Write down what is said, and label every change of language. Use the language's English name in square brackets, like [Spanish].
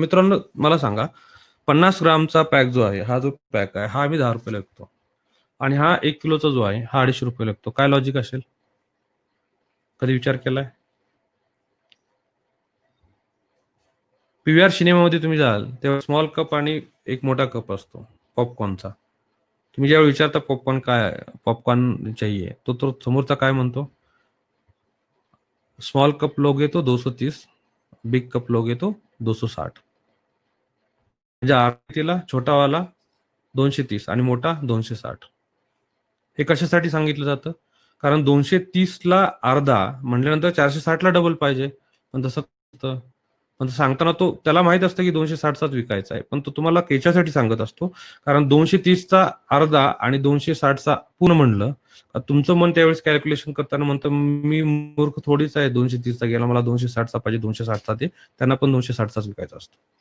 [Marathi] मित्रांनो मला सांगा, 50 ग्रामचा पॅक जो आहे, हा जो पॅक आहे हा आम्ही 10 रुपयाला विकतो आणि हा 1 किलोचा जो आहे हा 250 रुपयाला विकतो. काय लॉजिक असेल? कधी विचार केलाय? पीव्हीआर सिनेमामध्ये तुम्ही जाल तेव्हा स्मॉल कप आणि एक मोठा कप असतो पॉपकॉर्नचा. तुम्ही ज्यावेळी विचारता पॉपकॉर्न काय, [Hindi] पॉपकॉर्न चाहिए, [Marathi] तो समोरचा काय म्हणतो? [Hindi] स्मॉल कप लोगे तो 230, बिग कप लोगे तो 260. [Marathi] म्हणजे आरतीला छोटावाला 230 आणि मोठा 260. हे कशासाठी सांगितलं जातं? कारण 230ला अर्धा म्हटल्यानंतर 460ला डबल पाहिजे. पण तसं पण सांगताना तो त्याला माहित असतं की 260चाच विकायचा आहे, पण तो तुम्हाला याच्यासाठी सांगत असतो कारण 230चा अर्धा आणि 260चा पूर्ण म्हणलं तुमचं मन त्यावेळेस कॅल्क्युलेशन करताना म्हणतं मी मूर्ख थोडीच आहे, 230चा गेला मला 260चा पाहिजे, 260चा ते त्यांना पण 260चाच विकायचा असतो.